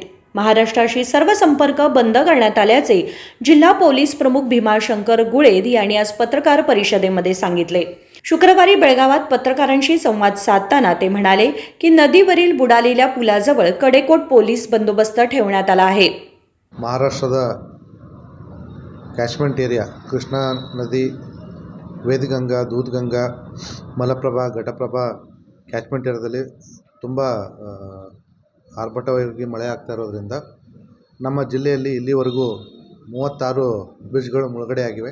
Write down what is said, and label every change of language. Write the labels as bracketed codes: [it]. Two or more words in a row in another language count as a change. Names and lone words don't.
[mr] महाराष्ट्राशी सर्व संपर्क बंद करण्यात आल्याचे जिल्हा पोलीस प्रमुख भीमाशंकर गुळेद यांनी आज पत्रकार परिषदेमध्ये सांगितले। शुक्रवारी बेळगावात पत्रकारांशी संवाद साधताना ते म्हणाले की नदीवरील बुडालेल्या पुलाजवळ कडेकोट पोलीस बंदोबस्त ठेवण्यात आला आहे। [kn] महाराष्ट्ರದ [en] catchment area [kn] ಕೃಷ್ಣಾ ನದಿ, ವೇದಗಂಗಾ, ದೂದ್ಗಂಗಾ, ಮಲಪ್ರಭಾ, ಘಟಪ್ರಭಾ ಕ್ಯಾಚ್ಮೆಂಟ್ ಏರಿಯಾದಲ್ಲಿ ತುಂಬ ಆರ್ಭಟವಾಗಿ ಮಳೆ ಆಗ್ತಾ ಇರೋದ್ರಿಂದ ನಮ್ಮ ಜಿಲ್ಲೆಯಲ್ಲಿ ಇಲ್ಲಿವರೆಗೂ 36 ಬ್ರಿಡ್ಜ್ಗಳು ಮುಳುಗಡೆ ಆಗಿವೆ।